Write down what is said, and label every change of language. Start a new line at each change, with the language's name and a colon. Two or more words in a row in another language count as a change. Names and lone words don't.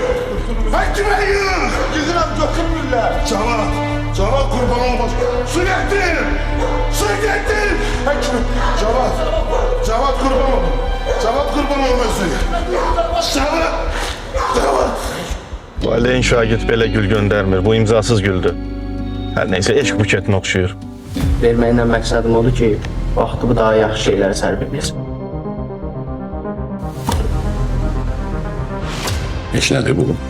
Turkish: Ekmeği! Gidin götürmürler. Cevat kurban olmaz. Sürekli! Ekmek! Cevat kurban olmaz. Cevat kurban olmasın. Cevat!
Azerbaijani: Valideyn şagird belə gül göndərmir. Bu imzasız güldür. Hər neysə, eşq buketinə oxşuyur. Verməklə məqsədim odur ki, vaxtımı daha yaxşı şeylərə sərf edəcəm. Heç nədir bu?